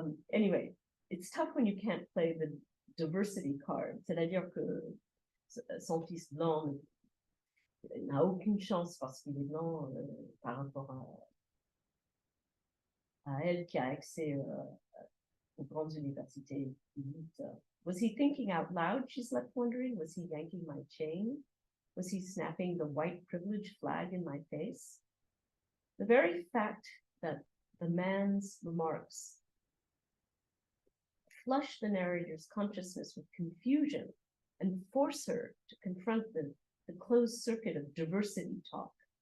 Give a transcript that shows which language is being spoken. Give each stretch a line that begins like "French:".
English: Anyway, it's tough when you can't play the diversity card.
French: C'est-à-dire que son fils blanc n'a aucune chance parce qu'il est blanc par rapport à elle qui a accès aux grandes universités.
English: Was he thinking out loud, she's left wondering? Was he yanking my chain? Was he snapping the white privilege flag in my face? The very fact that the man's remarks flush the narrator's consciousness with confusion and force her to confront the closed circuit of diversity talk